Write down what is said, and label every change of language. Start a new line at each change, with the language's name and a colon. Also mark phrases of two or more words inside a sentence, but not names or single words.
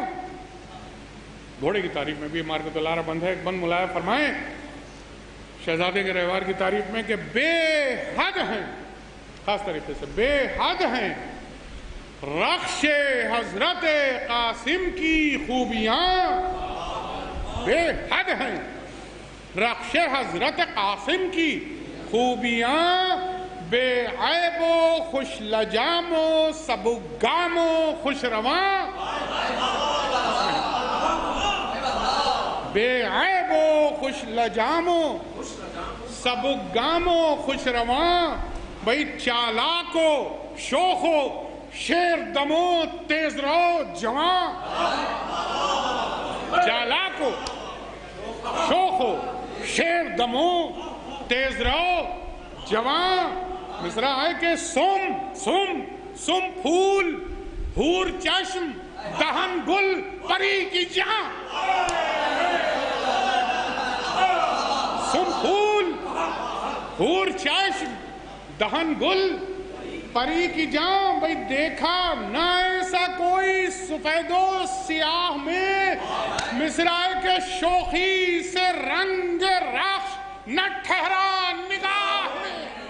Urdu: گھوڑے کی تعریف میں بھی مارکت الارا بند ہے، ایک بند ملاحظہ فرمائیں شہزادے کے رہوار کی تعریف میں کہ بے حد ہیں، خاص طریقے سے بے حد ہیں رخش حضرت قاسم کی خوبیاں، بے حد ہیں رخش حضرت قاسم کی خوبیاں، بے عیب و خوش لجام و سبکگام و خوش رواں، بے عیب و خوش لجام و سبکگام و خوش رواں، بھئی چالاک و شوخ و شیر دمو تیز رو جوان، چالاک و شوخ و شیر دمو تیز رو جوان۔ مصرع ہے کہ سم پھول حور چشم دہن گل پری کی جہاں، سم پھول حور چشم دہن گل پری کی جان، بھئی دیکھا نہ ایسا کوئی سفید و سیاہ میں، مصرع کے شوخی سے رنگ رخش نہ ٹھہرا نگاہ میں۔